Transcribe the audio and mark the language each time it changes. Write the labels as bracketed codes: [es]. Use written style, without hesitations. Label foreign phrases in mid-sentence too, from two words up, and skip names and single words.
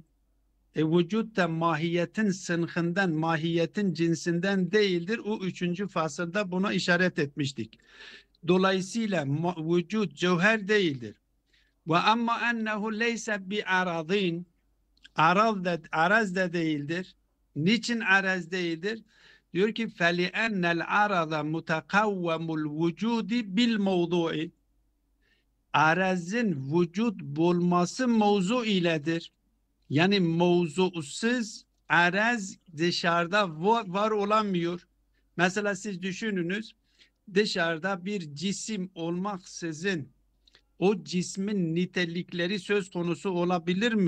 [tr] Vücut da mahiyetin sınıfından, mahiyetin cinsinden değildir. O 3. fasılda buna işaret etmiştik. Dolayısıyla vücut cevher değildir. [ar] وأما أنه ليس بعرض. [tr] Araz da değildir. Niçin araz değildir? Diyor ki [ar] فَلِأَنَّ الْعَرَضَ مُتَقَوَّمُ الْوُجُودِ بِالْمَوْضُعِ. [tr] Arazın vücut bulması mevzu iledir. Yani mevzusuz araz dışarıda var olamıyor. Mesela siz düşününüz, dışarıda bir cisim olmaksızın o cismin nitelikleri söz konusu olabilir mi?